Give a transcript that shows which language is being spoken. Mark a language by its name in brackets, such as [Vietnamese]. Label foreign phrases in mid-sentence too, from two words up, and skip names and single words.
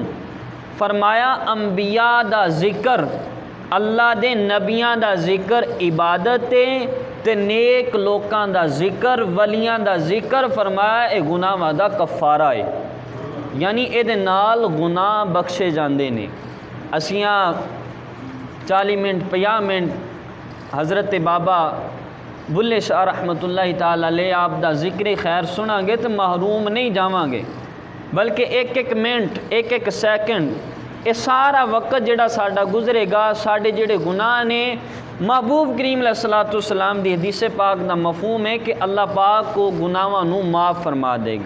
[Punjabi] فرمایا انبیاء دا ذکر، اللہ دے نبیاں دا ذکر عبادت ہے، تے نیک لوکاں دا ذکر، ولیاں دا ذکر فرمایا اے گناہاں دا کفارہ ہے، یعنی ایہدے نال گناہ بخشے جاتے ہیں. اسیاں 40 منٹ 50 منٹ حضرت بابا بلھے شاہ [Arabic] رحمۃ اللہ تعالیٰ علیہ [Punjabi] آپ دا ذکر خیر سناں گے تو محروم نہیں جاواں گے، بلکہ اک اک منٹ، اک اک سیکنڈ، یہ سارا وقت جہڑا ساڈا گزرے گا، ساڈے جہڑے گناہ نے، محبوب کریم علیہ السلام دی حدیث پاک دا مفہوم ہے کہ اللہ پاک کو گناہاں نوں معاف فرما دے گا.